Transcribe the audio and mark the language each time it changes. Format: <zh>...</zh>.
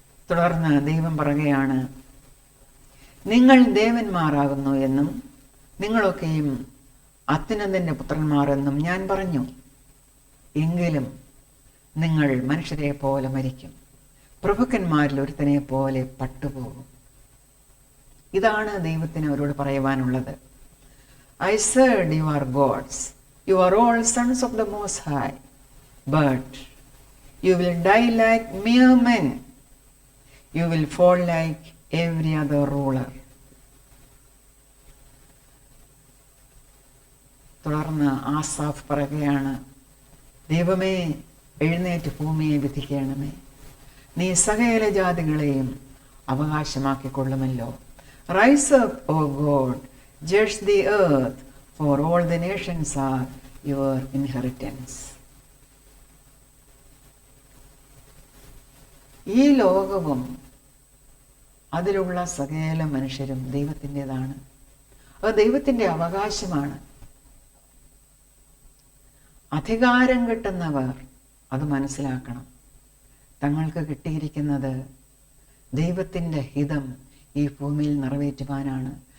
<ml>തുടർന്ന് ദൈവം പറയുകയാണ്, നിങ്ങൾ ദേവന്മാരാകുന്നു എന്നും നിങ്ങളൊക്കെയും അത്യുന്നതന്റെ പുത്രന്മാർ എന്നും ഞാൻ പറഞ്ഞു. എങ്കിലും നിങ്ങൾ മനുഷ്യരെ പോലെ മരിക്കും, പ്രഭുക്കന്മാരിൽ ഒരുത്തനെ പോലെ പട്ടുപോകും. ഇതാണ് ദൈവത്തിന് അവരോട് പറയുവാനുള്ളത്.</ml> <en>I said you are gods, you are all sons of the Most High, but you will die like mere men, you will fall like every other ruler.</en> <ml>തുടർന്ന് ആസാഫ് പറയുകയാണ്, ദൈവമേ എഴുന്നേറ്റ് ഭൂമിയെ വിധിക്കണമേ, നീ സകല ജാതികളെയും അവകാശമാക്കിക്കൊള്ളുമല്ലോ.</ml> <en>Rise up, O God, judge the earth, for all the nations are your inheritance.</en> <ml>ഈ ലോകവും അതിലുള്ള സകല മനുഷ്യരും ദൈവത്തിൻ്റെതാണ്. അത് ദൈവത്തിൻ്റെ അവകാശമാണ്. അധികാരം കിട്ടുന്നവർ അത് മനസ്സിലാക്കണം. തങ്ങൾക്ക് കിട്ടിയിരിക്കുന്നത് ദൈവത്തിൻ്റെ ഹിതം ഈ ഭൂമിയിൽ നിറവേറ്റുവാനാണ്.</ml>